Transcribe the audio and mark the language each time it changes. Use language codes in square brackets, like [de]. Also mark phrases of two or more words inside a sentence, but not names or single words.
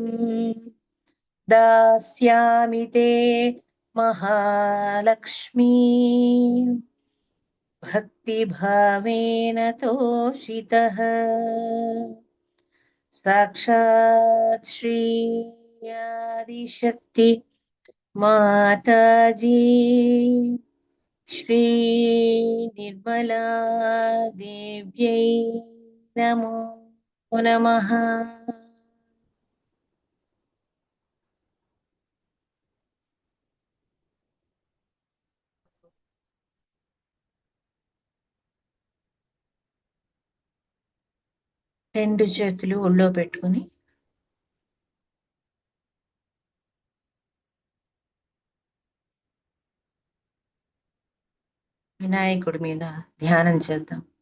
[sa] दास्यामि ते महालक्ष्मी भक्तिभावेन तोषितः साक्षात् श्री आदिशक्ति माताजी श्री निर्मला देव्यै नमो नमः. [te] రెండు చేతులు ఒళ్ళో పెట్టుకుని వినాయకుడి మీద ధ్యానం చేద్దాం.